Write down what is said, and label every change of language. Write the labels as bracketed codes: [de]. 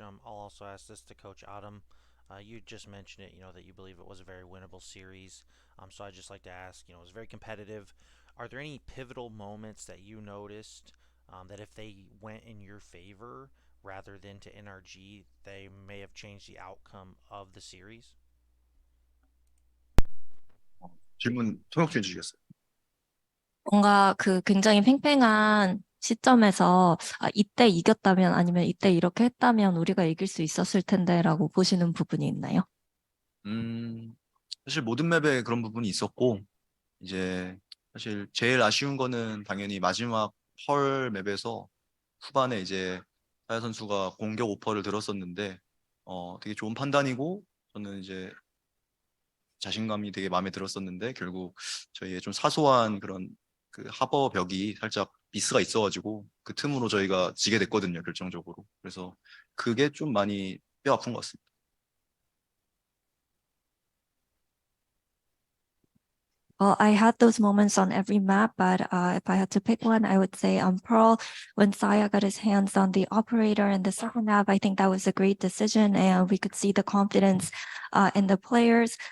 [en] I'll also ask this to Coach Autumn. You just mentioned it, that you believe it was a very winnable series. So I'd just like to ask, it was very competitive. Are there any pivotal moments that you noticed that if they went in your favor rather than to NRG, they may have changed the outcome of the series? [ko] 질문 통역해 주시겠어요? 뭔가 그 굉장히 팽팽한 시점에서 이때 이겼다면 아니면 이때 이렇게 했다면 우리가 이길 수 있었을 텐데라고 보시는 부분이 있나요? 사실 모든 맵에 그런 부분이 있었고 이제 사실 제일 아쉬운 거는 당연히 마지막 펄 맵에서 후반에 이제 사야 선수가 공격 오퍼를 들었었는데 되게 좋은 판단이고 저는 이제 자신감이 되게 마음에 들었었는데 결국 저희의 좀 사소한 그런 그 하버 벽이 살짝 미스가 있어가지고 그 틈으로 저희가 지게 됐거든요, 결정적으로. 그래서 그게 좀 많이 뼈 아픈 것 같습니다. [en] Well, I had those moments on every map, but if I had to pick one, I would say on Pearl, when Saya got his hands on the operator in the second half, I think that was a great decision, and we could see the confidence in the players.